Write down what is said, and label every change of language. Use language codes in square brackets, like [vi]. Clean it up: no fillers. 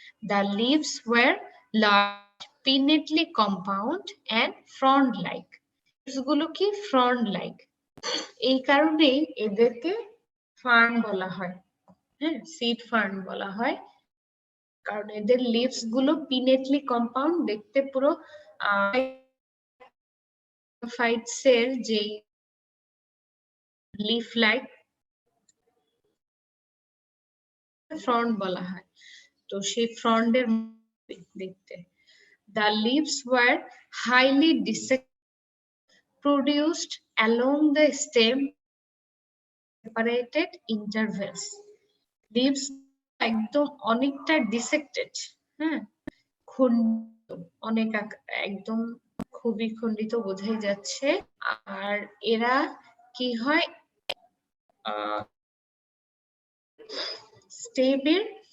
[en] The leaves were large, pinnately compound and frond-like. [bn] গুলো কি frond-like, এই কারণেই এদেরকে ফার্ন বলা হয়। হ্যাঁ, সিড ফার্ন বলা হয়, কারণ এদের লিভস গুলো পিনেটলি কম্পাউন্ড দেখতে, পুরো ফাইটস এর যে লিফ লাইক ফ্রন্ট বলা হয়, তো সেই ফ্রন্টের দেখতে। [en] The leaves were highly dissected, produced along the stem separated intervals. [bn] Leaves একদম অনেকটা ডিসেক্টেড, হ্যাঁ, খণ্ডিত, অনেক একদম খুবই খণ্ডিত বোঝাই যাচ্ছে। আর এরা কি হয়, স্টেমের